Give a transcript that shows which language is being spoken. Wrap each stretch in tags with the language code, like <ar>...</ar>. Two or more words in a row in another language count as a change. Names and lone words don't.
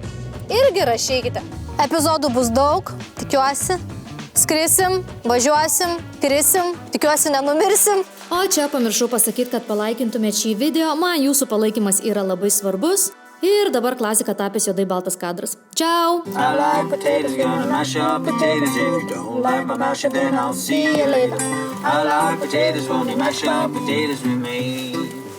<lt>Irgi rašykite. Epizodų bus daug, tikiuosi. Skrisim, važiuosim, krisim, tikiuosi nenumirsim. O čia pamiršau pasakyti, kad palaikintumėt šį video, man jūsų palaikymas yra labai svarbus. Ir dabar klasika tapęs juodai baltas kadras. Ciao!</lt> <en>I like potatoes, gonna mash up potatoes. If you don't like my masher, then I'll see you later. I like potatoes, won't you mash up potatoes with me?</en>